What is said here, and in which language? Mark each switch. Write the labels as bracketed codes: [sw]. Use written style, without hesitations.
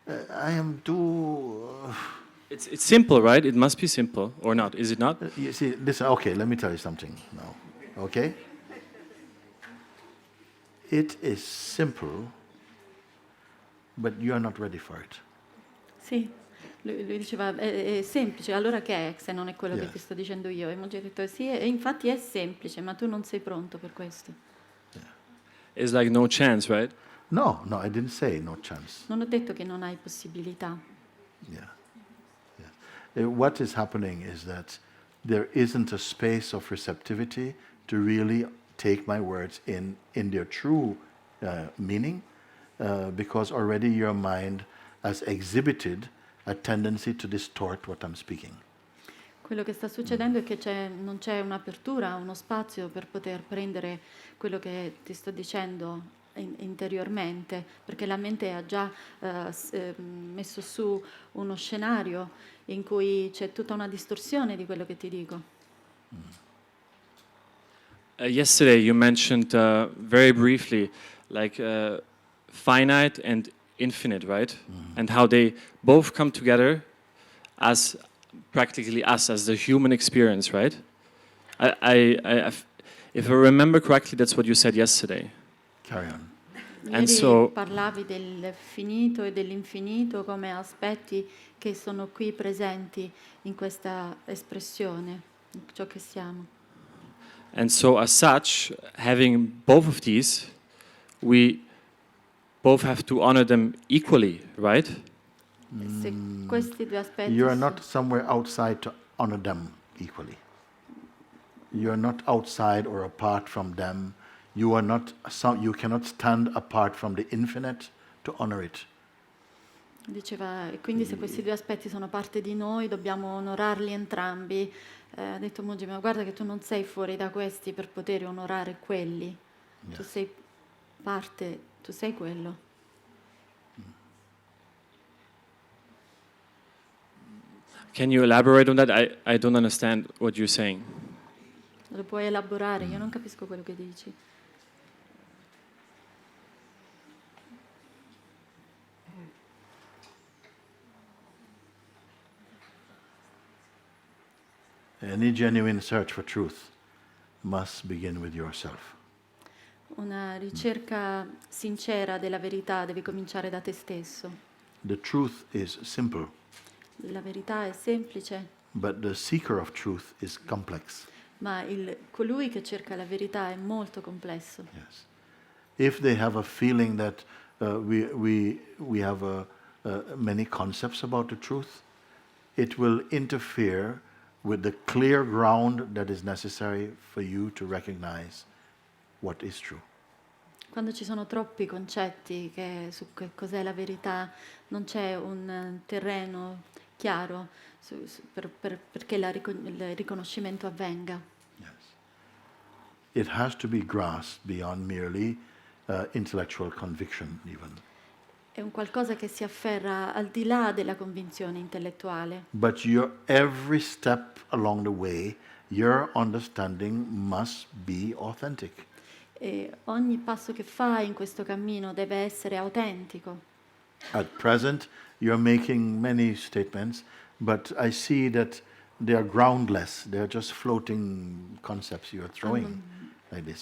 [en] I am too... It's simple, right? It must be simple, or not? Is it not? You see, listen, okay, let me tell you something now, okay? It is simple, but you are not ready for it. [it] sì, lui diceva è semplice, allora che è se non è quello che [en] Yes. [it] ti sto dicendo io? E Mooji ha detto sì, e infatti è semplice, ma tu non sei pronto per questo. [en] It's like no chance, right? No, I didn't say no chance. [it] Non ho detto che non hai possibilità. [en] Yeah. What is happening is that there isn't a space of receptivity to really take my words in their true meaning, because already your mind has exhibited a tendency to distort what I'm speaking. [it] Quello che sta succedendo è che non c'è un'apertura, uno spazio per poter prendere quello che ti sto dicendo interiormente, perché la mente ha già messo su uno scenario in cui c'è tutta una distorsione di quello che ti dico. [en] Yesterday you mentioned very briefly, like finite and infinite, right? And how they both come together as practically us as the human experience, right? If I remember correctly, that's what you said yesterday. Carry on. [it] Ieri parlavi del finito e dell'infinito come aspetti che sono qui presenti in questa espressione, in ciò che siamo. [en] And so as such, having both of these, we both have to honor them equally, right? [it] Se questi due aspetti [en] You are not somewhere outside to honor them equally. You are not outside or apart from them. You cannot stand apart from the infinite to honor it. [it] Diceva, e quindi se questi due aspetti sono parte di noi, dobbiamo onorarli entrambi. Ha detto Mooji, ma guarda che tu non sei fuori da questi per poter onorare quelli. [en] Yes. [it] Tu sei parte, tu sei quello. [en] Can you elaborate on that? I don't understand what you're saying. [it] Lo puoi elaborare? Io non capisco quello che dici. [en] Any genuine search for truth must begin with yourself. [it] Una ricerca sincera della verità deve cominciare da te stesso. [en] The truth is simple, [it] La verità è semplice, [en] but the seeker of truth is complex. [it] ma colui che cerca la verità è molto complesso. [en] Yes. If they have a feeling that we have many concepts about the truth, it will interfere with the clear ground that is necessary for you to recognize what is true. [it] Quando ci sono troppi concetti su che cos'è la verità, non c'è un terreno chiaro perché il riconoscimento avvenga. [en] Yes. It has to be grasped beyond merely intellectual conviction even. [it] È un qualcosa che si afferra al di là della convinzione intellettuale. [en] But every step along the way, your understanding must be authentic. [it] E ogni passo che fai in questo cammino deve essere autentico. [en] At present, you're making many statements, but I see that they are groundless. They are just floating concepts you are throwing like this.